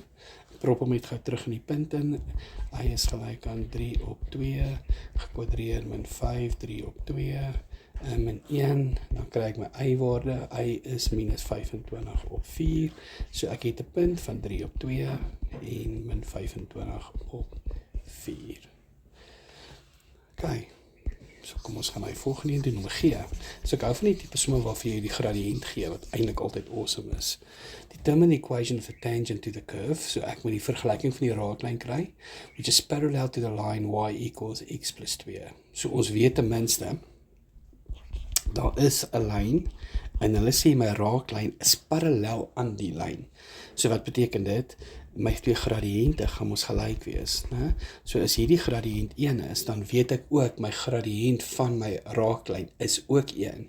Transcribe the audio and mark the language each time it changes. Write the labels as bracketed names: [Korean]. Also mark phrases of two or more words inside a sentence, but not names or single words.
[Afrikaans] Prop hom net gou terug in die punt in, y is gelyk aan 3 op 2, gekwadreer min 5, 3 op 2, min 1, dan kry ek my y-waarde, y is minus 25 op 4, so ek het 'n punt van 3 op 2, en min 25 op 4. Okay. So kom ons gaan na die volgende een doen, nommer G. So ek hou van die tipe somme waarvoor jy die gradiënt gee, wat eintlik altyd awesome is. [English] Determine the equation of the tangent to the curve, [Afrikaans] so ek moet die vergelyking van die raaklyn kry, [English] which is parallel to the line y equals x plus 2. [Afrikaans] So ons weet ten minste, daar is 'n lyn, en hulle sê my raaklyn is parallel aan die lyn. So wat beteken dit? My 2 gradiënte gaan mos gelyk wees, né? So as hierdie gradiënt 1 is, dan weet ek ook my gradiënt van my raaklyn is ook 1.